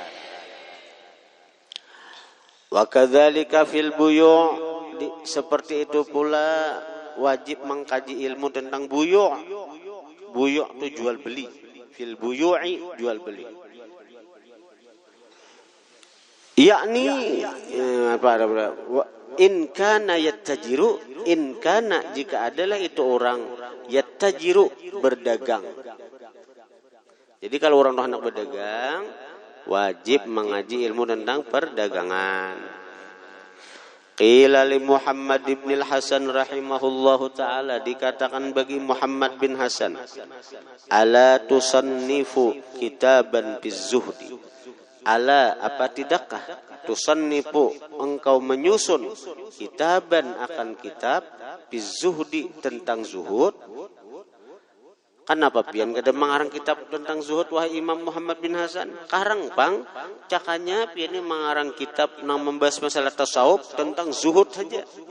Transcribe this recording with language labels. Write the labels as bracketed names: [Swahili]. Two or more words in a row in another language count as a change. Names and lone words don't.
[Arabic] وكذلك في البيوع', [Indonesian] seperti itu pula wajib mengkaji ilmu tentang buyu'. Buyu' itu jual beli. [Arabic] في البيوع [Indonesian] jual beli. [Arabic] يعني إن كان يتجر, إن كان [Indonesian] jika adalah itu orang yattajiru berdagang. Jadi kalau orang hendak berdagang wajib mengaji ilmu tentang perdagangan. [Arabic] قيل لمحمد بن الحسن رحمه الله تعالى, [Indonesian] dikatakan bagi Muhammad bin Hasan, [Arabic] ألا تصنف كتابا بالزهد. [Indonesian] Ala, apa tidakkah tusannifu, engkau menyusun kitaban akan kitab biz-zuhdi tentang zuhud. [Banjar] Kenapa pian kada mengarang kitab tentang zuhud wahai Imam Muhammad bin Hasan? Karang pang cakanya pian mengarang kitab yang membahas masalah tasawuf tentang zuhud saja.